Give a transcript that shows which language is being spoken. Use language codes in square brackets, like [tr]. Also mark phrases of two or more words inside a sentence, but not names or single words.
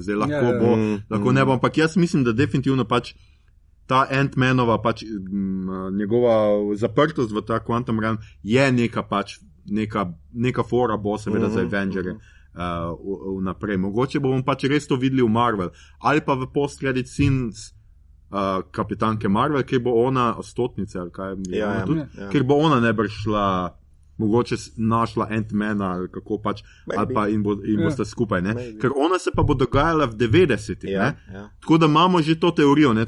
[sl] Zdaj lahko ne bo, ampak jaz mislim, da definitivno pač ta Ant-Manova pač njegova zaprtost v ta Quantum Realm je neka fora bo seveda za Avengere vnaprej. Mogoče bomo pač res to videli v Marvel ali pa v [en] post-credit scenes [sl] kapitanke Marvel, kjer bo ona stotnica ali kaj kjer bo ona najbrž šla mogoče našla Ant-Mana ali kako pač, ali pa in boste skupaj, ne? Ker ona se pa bo dogajala v 90-ih, ne? Tako da imamo že to teorijo, ne?